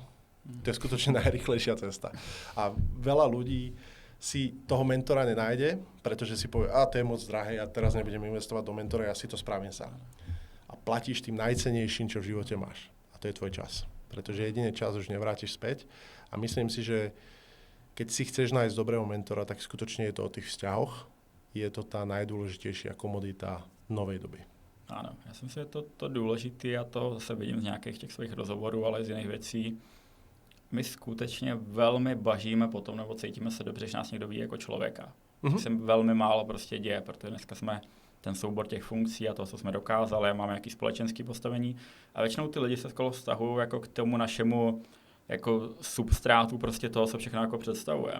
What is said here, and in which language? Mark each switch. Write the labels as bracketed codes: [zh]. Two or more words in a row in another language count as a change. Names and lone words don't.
[sk] To je skutočne najrýchlejšia cesta. A veľa ľudí si toho mentora nenájde, pretože si povie, to je moc drahé, ja teraz nebudem investovať do mentora, ja si to spravím sám. A platíš tým najcennejším, čo v živote máš. A to je tvoj čas. Pretože jedine čas už nevrátiš späť. A myslím si, že keď si chceš nájsť dobrého mentora, tak skutočne je to o tých vzťahoch. Je to tá najdôležitejšia komodita novej doby. [cs] Ano, já si myslím, že to důležité, a to zase vidím z nějakých těch svých rozhovorů, ale z jiných věcí, my skutečně velmi bažíme potom, nebo cítíme se dobře, že nás někdo ví jako člověka. To se velmi málo prostě děje, protože dneska jsme ten soubor těch funkcí a toho, co jsme dokázali, máme nějaké společenské postavení a většinou ty lidi se skoro vztahují jako k tomu našemu jako substrátu prostě toho, co všechno jako představujeme.